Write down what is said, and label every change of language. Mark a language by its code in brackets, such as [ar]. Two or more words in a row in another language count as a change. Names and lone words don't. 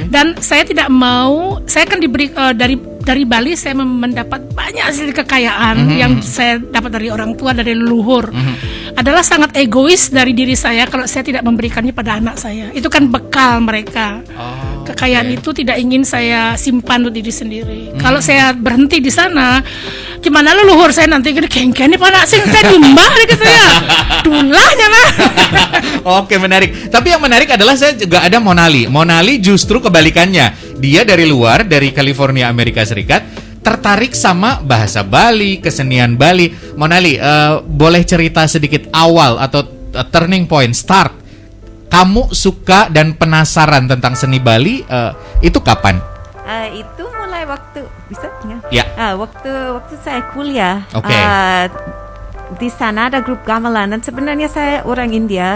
[id] Dan saya tidak mau, saya kan diberi dari Bali saya mendapat banyak hasil kekayaan yang saya dapat dari orang tua, dari leluhur. Adalah sangat egois dari diri saya kalau saya tidak memberikannya pada anak saya. Itu kan bekal mereka. Kekayaan itu tidak ingin saya simpan untuk diri sendiri. Kalau saya berhenti di sana, gimana leluhur saya nanti gini [ban] kengkeng nih panak sing [id] saya dimbah gitu ya. Dulahnya lah. Oke, menarik. Tapi yang menarik adalah saya juga ada Monali. Monali justru kebalikannya. Dia dari luar, dari California, Amerika Serikat, tertarik sama bahasa Bali, kesenian Bali. Monali, boleh cerita sedikit awal atau [en] turning point, [id] start kamu suka dan penasaran tentang seni Bali itu kapan? Itu mulai waktu bisa Ya. waktu saya kuliah. Oke. Di sana ada grup gamelan dan sebenarnya saya orang India,